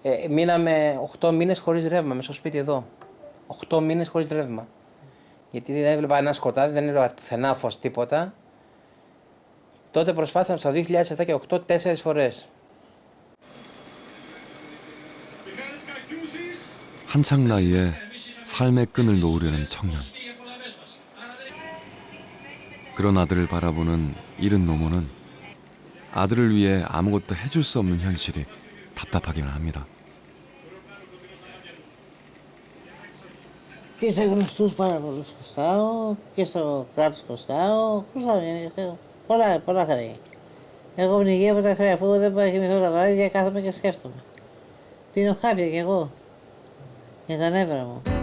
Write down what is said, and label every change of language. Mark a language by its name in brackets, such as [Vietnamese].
[Greek] Μείναμε 8 μήνες χωρίς ρεύμα μέσα στο σπίτι εδώ. 8 μήνες χωρίς ρεύμα. Γιατί δεν έβλεπα ένα σκοτάδι, δεν έβλεπα πουθενά φως, τίποτα. Τότε προσπάθησαμε στο 2007 και 2008 4 φορές. [Korean] 한창 나이에 삶의 끈을 놓으려는 청년. 그런 아들을 바라보는 이른 노모는 아들을 위해 아무것도 해줄 수 없는 현실이 답답하기만 합니다. [Greek] Και σε γνωστούς πάρα πολλούς χρωστάω και στο κράτος χρωστάω. Πολλά χρέη. Εγώ πνιγεί από τα χρέη, αφού δεν πάω κοιμηθώ τα βράδια, κάθομαι και σκέφτομαι. Πίνω χάπια κι εγώ για τα νεύρα μου.